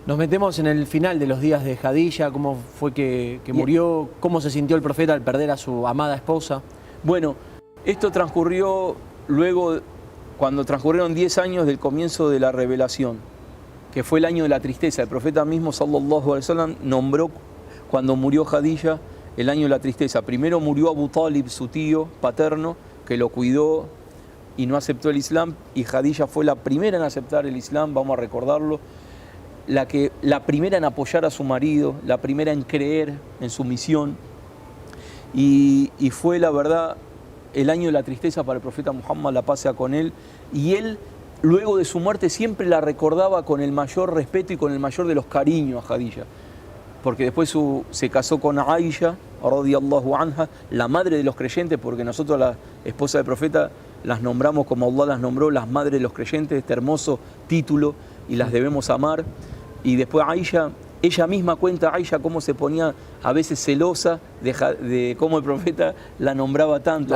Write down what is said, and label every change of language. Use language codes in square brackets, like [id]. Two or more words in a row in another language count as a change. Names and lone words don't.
[es] Nos metemos en el final de los días de Jadilla, cómo fue que murió, cómo se sintió el profeta al perder a su amada esposa. Bueno, esto transcurrió luego, cuando transcurrieron 10 años del comienzo de la revelación, que fue el año de la tristeza. El profeta mismo, [ar] صلى الله عليه وسلم, [es] nombró cuando murió Jadilla el año de la tristeza. Primero murió Abu Talib, su tío paterno, que lo cuidó y no aceptó el Islam, y Jadilla fue la primera en aceptar el Islam, vamos a recordarlo, la primera en apoyar a su marido, la primera en creer en su misión, y fue, la verdad, el año de la tristeza para el profeta Muhammad, la paz sea con él, y él, luego de su muerte, siempre la recordaba con el mayor respeto y con el mayor de los cariños a Jadilla, porque después se casó con Aisha, [ar] رضي الله عنها, [es] la madre de los creyentes, porque nosotros, la esposa del profeta, las nombramos como Allah las nombró, las madres de los creyentes, este hermoso título, y las debemos amar. Y después Aisha, ella misma cuenta, Aisha, cómo se ponía a veces celosa de cómo el profeta la nombraba tanto.